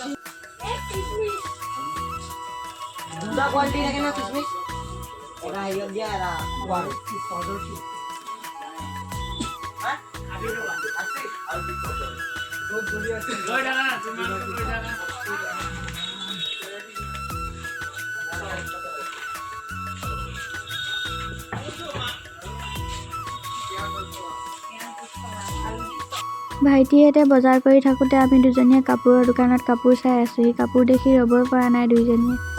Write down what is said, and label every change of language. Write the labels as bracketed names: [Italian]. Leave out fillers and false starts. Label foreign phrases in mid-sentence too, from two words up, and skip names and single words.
[Hindi] दूसरा क्वालिटी है ना किशमिश और ये दिया era क्वालिटी पाउडर की हां अभी लो अच्छे अभी बहुत बढ़िया है दो डाला ना तुम दो डाला [Assamese] ভাইটিহঁতে বজাৰ কৰি থাকোঁতে আমি দুজনীয়ে কাপোৰৰ দোকানত কাপোৰ চাই আছোঁ সেই কাপোৰ দেখি ৰ'বই পৰা নাই দুইজনীয়ে